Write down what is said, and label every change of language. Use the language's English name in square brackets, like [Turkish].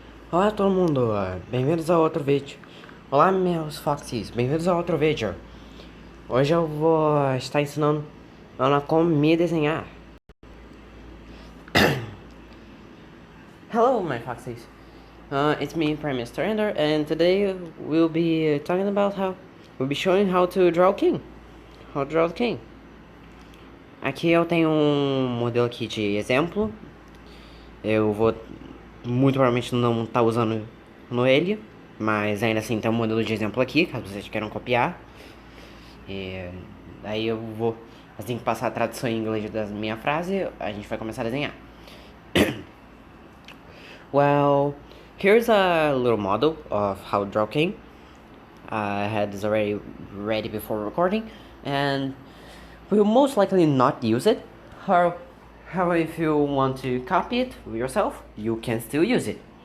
[Portuguese] Olá todo mundo, bem-vindos a outro vídeo. Olá meus foxies, bem-vindos a outro vídeo. Hoje eu vou estar ensinando Ana como me desenhar. [English] Hello my foxies, it's me Prime Minister Ender, and today we'll be talking about we'll be showing how to draw a king. How to draw the king. [Portuguese] Aqui eu tenho um modelo aqui de exemplo. Eu vou muito provavelmente não estar usando no ele, mas ainda assim tem um modelo de exemplo aqui, caso vocês queiram copiar. E daí eu vou, assim que passar a tradução em inglês da minha frase, a gente vai começar a desenhar. [English] Well, here's a little model of how to draw king. I had this already ready before recording, and we'll most likely not use it. However, if you want to copy it yourself, you can still use it.